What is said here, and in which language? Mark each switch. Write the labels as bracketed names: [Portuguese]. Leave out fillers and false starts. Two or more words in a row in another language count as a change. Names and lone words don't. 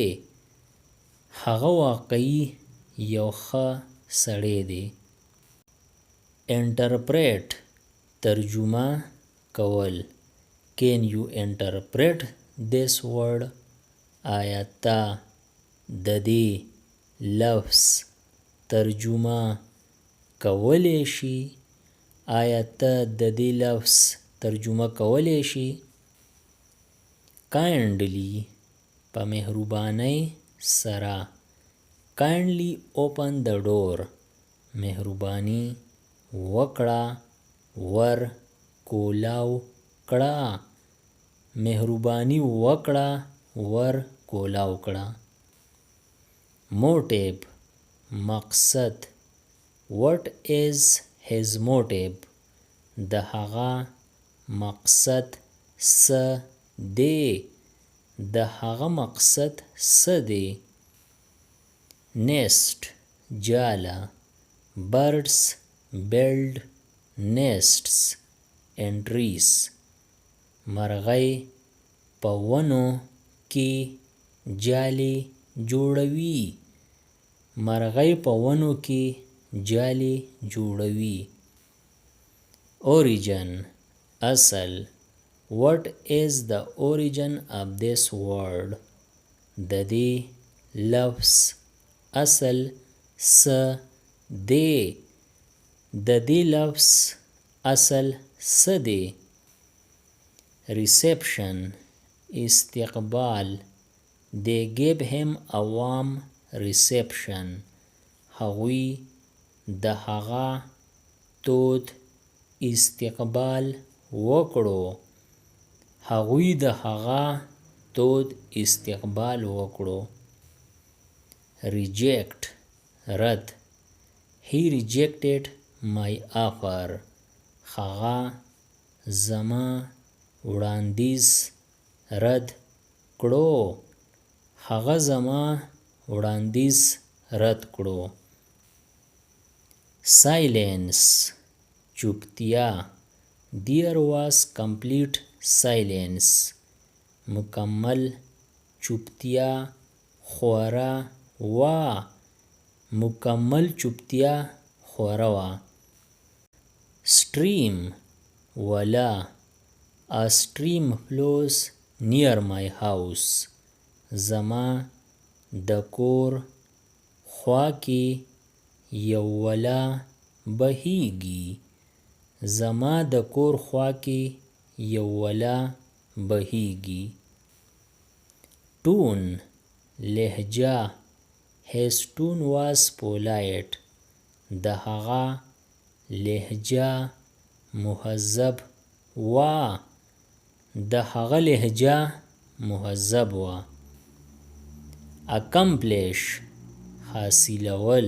[Pashto] هغه واقعي یو ښه سړی دی. Interpret ترجمه کول. [English] Can you interpret this word? [Pashto] آیا تا د دې لفظ ترجمه کولی شي؟ آیا ته د دې لفظ ترجمه کولی شي؟ Kindly په مهربانۍ سره. [English] Kindly open the door. [Pashto] مهرباني وکړه. ور کولاو کړه. مهرباني وکړه. ور کولاو کړه. Motive مقصد. [English] What is his motive? [Pashto] د هغه مقصد څه دی؟ د هغه مقصد څه دی؟ Nest جاله. [English] Birds build nests in trees. [Pashto] مرغۍ په ونو کې جالې جوړوي. مرغۍ په ونو کې جالې جوړوي. Origin اصل. [English] What is the origin of this word? [Pashto] د دې لفظ اصل څه دی؟ د دې لفظ اصل څه دی؟ Reception استقبال. [English] They gave him a warm reception. [Pashto] هغوی د هغه تود استقبال وکړو. هغوی د هغه تود استقبال وکړو. Reject رد. [English] He rejected my offer. [Pashto] هغه زما وړاندیز رد کړو. هغه زما وړاندیز رد کړو. Silence چوپتیا. [English] There was complete silence. [Pashto] مکمل چوپتیا خوره وا. مکمل چوپتیا خوره وا. Stream ولا. [English] A stream flows near my house. [Pashto] زما د کور خوا کې یو ولا بهیږي. زما د کور خوا کې یو ولا بهیږي. Tone لهجه. [English] His tone was polite. [Pashto] د هغه لهجه مهذب وا. د هغه لهجه مهذب وا. Accomplish حاصلول.